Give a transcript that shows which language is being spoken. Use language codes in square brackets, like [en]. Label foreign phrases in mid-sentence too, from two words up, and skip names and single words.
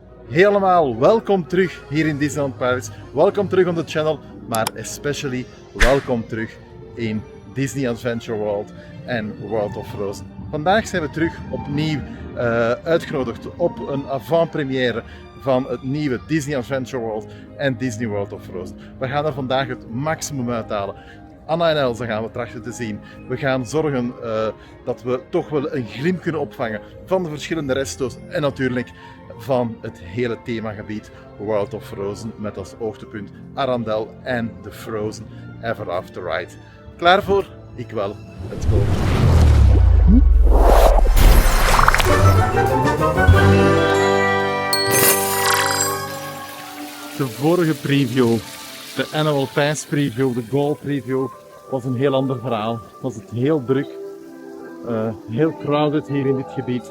[nl] helemaal welkom terug hier in Disneyland Paris. Welkom terug [en] on the channel, [nl] maar especially welkom terug in Disney Adventure World en World of Frozen. Vandaag zijn we terug opnieuw uitgenodigd op een avant-première van het nieuwe Disney Adventure World en Disney World of Frozen. We gaan er vandaag het maximum uithalen. Anna en Elsa gaan we trachten te zien. We gaan zorgen dat we toch wel een glimp kunnen opvangen van de verschillende resto's en natuurlijk van het hele themagebied World of Frozen met als hoogtepunt Arendelle en de Frozen Ever After Ride. Klaar voor? Ik wel. [en] Let's go! [nl] De vorige preview, de [en] Annual Pass preview, [nl] de Gold preview, was een heel ander verhaal. Was het heel druk, heel crowded hier in dit gebied.